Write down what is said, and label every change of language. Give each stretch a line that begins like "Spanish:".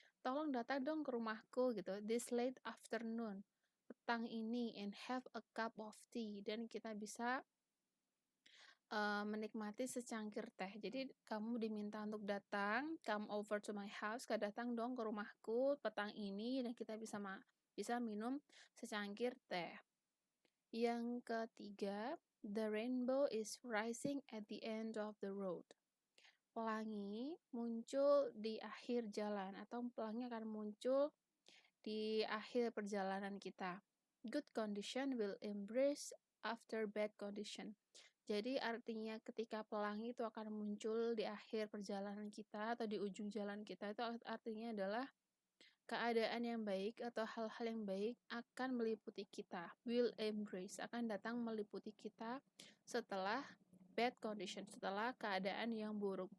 Indonesian: Tolong datang dong ke rumahku gitu,
English: this late afternoon,
Indonesian: petang ini,
English: and have a cup of tea.
Indonesian: Dan kita bisa menikmati secangkir teh. Jadi kamu diminta untuk datang,
English: come over to my house,
Indonesian: datang dong ke rumahku petang ini dan kita bisa minum secangkir teh. Yang ketiga,
English: the rainbow is rising at the end of the road.
Indonesian: Pelangi muncul di akhir jalan atau pelangi akan muncul di akhir perjalanan kita.
English: Good condition will embrace after bad condition.
Indonesian: Jadi artinya ketika pelangi itu akan muncul di akhir perjalanan kita atau di ujung jalan kita, itu artinya adalah keadaan yang baik atau hal-hal yang baik akan meliputi kita.
English: Will embrace,
Indonesian: akan datang meliputi kita setelah
English: bad condition,
Indonesian: setelah keadaan yang buruk.